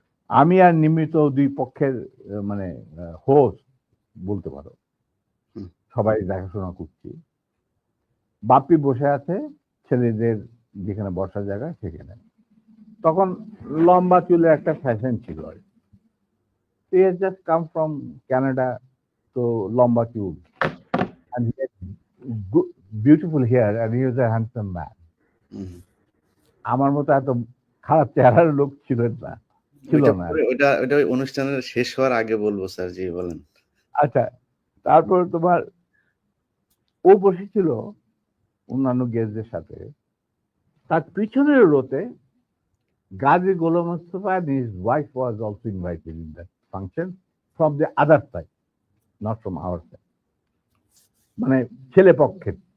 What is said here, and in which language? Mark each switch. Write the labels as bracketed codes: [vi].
[bn] আমি আর নিমিত দুই পক্ষের মানে হোস্ট বলতে পারো, হুম। সবাই দেখাশোনা করছি। বাপ্পি বসে আছে ছেলেদের যেখানে বসার জায়গা সেখানে। তখন লম্বা চুলের একটা ফ্যাশন ছিল। [en] He has just come from Canada, [bn] তো লম্বা চুল, [en] and he had beautiful hair, and he was a handsome man. হুম। [bn] আমার মতো এত খারাপ চেহারার লোক ছিল না, ছিল ওইটা না। পরে, ওইটা ওই অনুষ্ঠানের শেষ হওয়ার আগে বলবো স্যার। জি, বলেন। আচ্ছা, তারপর তোমার, ও বসেছিল অন্যান্য গেস্টদের সাথে। তার পিছনের রোতে গাজী গোলাম Mustafa [en] and his wife was also invited in that function from the other side, not from our side, [bn] মানে ছেলে পক্ষের।